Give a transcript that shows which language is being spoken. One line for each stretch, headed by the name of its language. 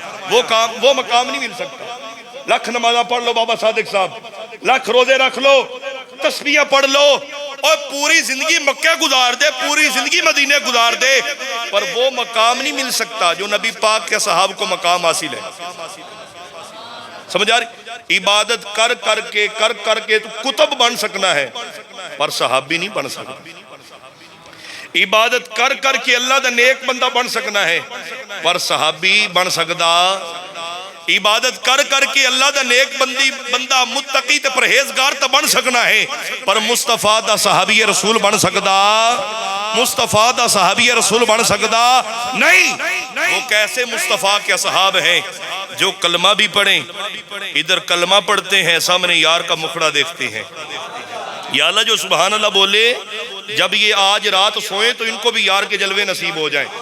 Urdu: وہ مقام نہیں مل سکتا۔ لاکھ نمازہ پڑھ لو بابا صادق صاحب، لاکھ روزے رکھ لو، تسبیحاں پڑھ لو اور پوری زندگی مکہ گزار دے، پوری زندگی مدینے گزار دے، پر وہ مقام نہیں مل سکتا جو نبی پاک کے صحاب کو مقام حاصل ہے۔ سمجھ آ رہی؟
Punjabi: عبادت کر کر کے تو کتب بن سکنا ہے پر صحابی نہیں بن سکتا. عبادت کر کے اللہ دا نیک بندہ بن سکنا ہے پر صحابی بن سکتا. عبادت کر کے اللہ دا نیک بندہ متقی تے پرہیزگار تے بن سکنا ہے پر مصطفیٰ دا صحابی رسول بن سکتا. مصطفیٰ دا صحابی رسول بن سکتا نہیں.
Urdu: وہ کیسے مصطفیٰ کے اصحاب ہیں جو کلمہ بھی پڑھیں, ادھر کلمہ پڑھتے ہیں, سامنے یار کا مکھڑا دیکھتے ہیں. یا اللہ جو سبحان اللہ بولے جب یہ آج رات سوئیں تو ان کو بھی یار کے جلوے نصیب ہو جائیں.